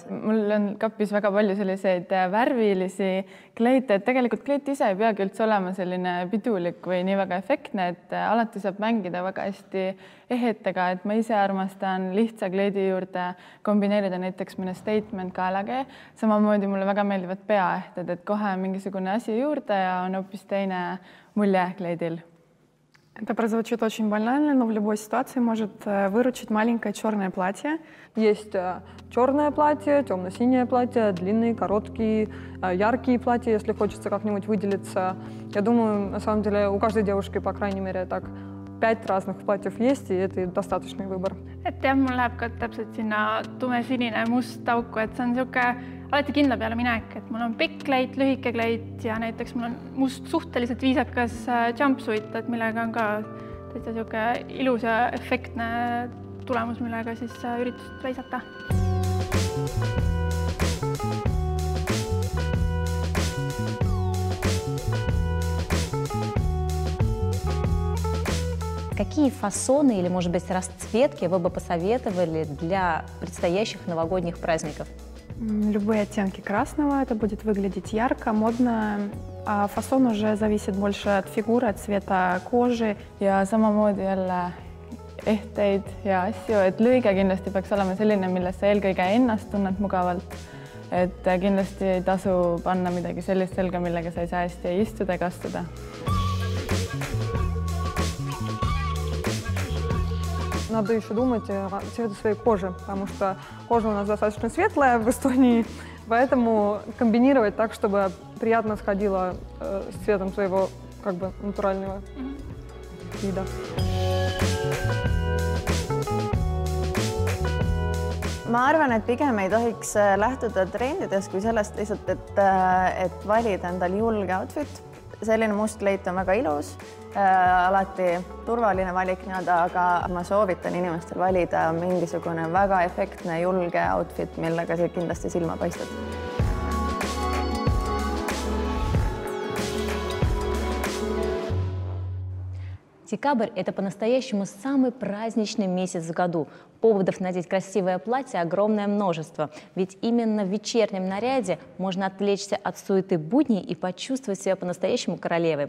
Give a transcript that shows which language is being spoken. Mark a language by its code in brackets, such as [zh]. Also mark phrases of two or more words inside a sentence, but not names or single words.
[et] Mul on kapis väga palju selliseid värvilisi kleite, et tegelikult kleit ise ei peagi üldse olema selline pidulik või nii väga efektne, et alati saab mängida väga hästi ehetega, et ma ise armastan lihtsa kleidi juurde kombineerida näiteks mõne statement kaelage. Samamoodi mulle väga meeldivad peaehted, et kohe mingisugune asi juurde ja on hoopis teine mulje kleidil. [ru] Это прозвучит очень банально, но в любой ситуации может выручить маленькое черное платье. Есть черное платье, темно-синее платье, длинные, короткие, яркие платья, если хочется как-нибудь выделиться. Я думаю, на самом деле, у каждой девушки, по крайней мере, так 5 разных платьев есть, и это достаточный выбор. [et] Et jah, mul läheb ka täpselt sinna tumesinine must auku, et see on selline alati kindla peale minek, et mul on pikk kleit, lühike kleit ja näiteks mul on must suhteliselt viisakas jumpsuit, et millega on ka täitsa selline ilus ja efektne tulemus, millega siis üritust reisata. [ru] Какие фасоны или, может быть, расцветки вы бы посоветовали для предстоящих новогодних праздников? Любые оттенки красного, это будет выглядеть ярко, модно, а фасон уже зависит больше от фигуры, от цвета кожи. [et] Ja samamoodi jälle ehteid ja asju, et lõige kindlasti peaks olema selline, milles sa eelkõige ennast tunned mugavalt. Et kindlasti ei tasu panna midagi sellist selga, millega sa ei saa hästi istuda ega astuda. [ru] Надо еще думать о цвете своей кожи, потому что кожа у нас достаточно светлая в Эстонии, поэтому комбинировать так, чтобы приятно сходило с цветом своего как бы натурального вида. [et] Ma arvan, et pigem ei tohiks lähtuda trendidest kui sellest lihtsalt, et valida endale julge outfit. Selline must kleit on väga ilus, alati turvaline valik, aga ma soovitan inimestel valida mingisugune väga efektne, julge outfit, millega see kindlasti silma paistab. [ru] Декабрь – это по-настоящему самый праздничный месяц в году. Поводов надеть красивое платье огромное множество. Ведь именно в вечернем наряде можно отвлечься от суеты будней и почувствовать себя по-настоящему королевой.